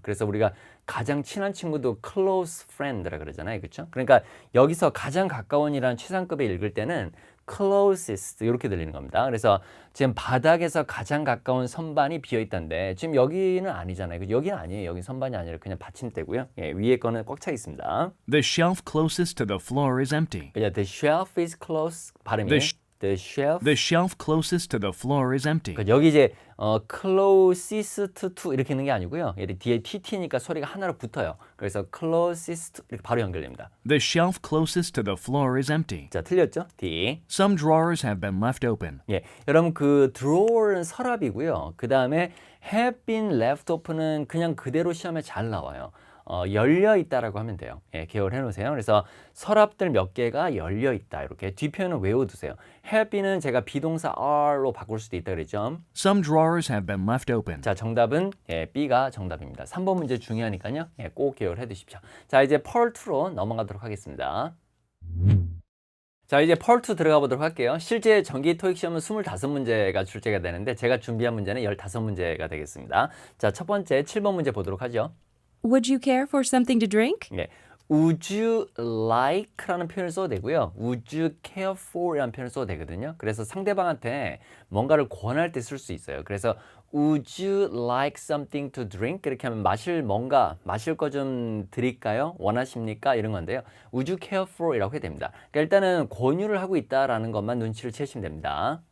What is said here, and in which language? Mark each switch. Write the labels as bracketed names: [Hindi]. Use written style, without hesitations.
[Korean] 그래서 우리가 가장 친한 친구도 close friend라 그러잖아요. 그렇죠? 그러니까 여기서 가장 가까운이라는 최상급에 읽을 때는 closest 이렇게 들리는 겁니다. 그래서 지금 바닥에서 가장 가까운 선반이 비어 있던데 지금 여기는 아니잖아요. 여기는 아니에요. 여기 선반이 아니라 그냥 받침대고요. 예, 위에 거는 꽉 차 있습니다. [English] The shelf closest to the floor is empty. [Korean] 그죠? [English] The shelf is close [Korean] 발음이 [English] the shelf The shelf closest to the floor is empty. [Korean] 그러니까 여기 이제 closest to 이렇게 있는 게 아니고요. 얘 뒤에 tt니까 소리가 하나로 붙어요. 그래서 closest 이렇게 바로 연결됩니다. The shelf closest to the floor is empty. 자, 틀렸죠? D. [English] Some drawers have been left open. [Korean] 예, 여러분 그 drawer는 서랍이고요. 그 다음에 have been left open은 그냥 그대로 시험에 잘 나와요. 열려 있다라고 하면 돼요. 예, 기억을 해놓으세요. 그래서 서랍들 몇 개가 열려 있다. 이렇게 뒷표현은 외워두세요. have been은 제가 비동사 are로 바꿀 수도 있다 그랬죠. [English] Some drawers have been left open. [Korean] 자, 정답은 예, B가 정답입니다. 3번 문제 중요하니까요. 예, 꼭 기억을 해두십시오. 자, 이제 Part 2로 넘어가도록 하겠습니다. 자, 이제 Part 2 들어가 보도록 할게요. 실제 정기 토익 시험은 25문제가 출제가 되는데 제가 준비한 문제는 15문제가 되겠습니다. 자, 첫 번째 7번 문제 보도록 하죠. [English] Would you care for something to drink? [Korean] 예. Would you like라는 표현을 써도 되고요. Would you care for이라는 표현을 써도 되거든요. 그래서 상대방한테 뭔가를 권할 때 쓸 수 있어요. 그래서 [English] Would you like something to drink? [Korean] 이렇게 하면 마실 거 좀 드릴까요? 원하십니까? 이런 건데요. Would you care for? 이라고 해야 됩니다. 그러니까 일단은 권유를 하고 있다라는 것만 눈치를 채시면 됩니다.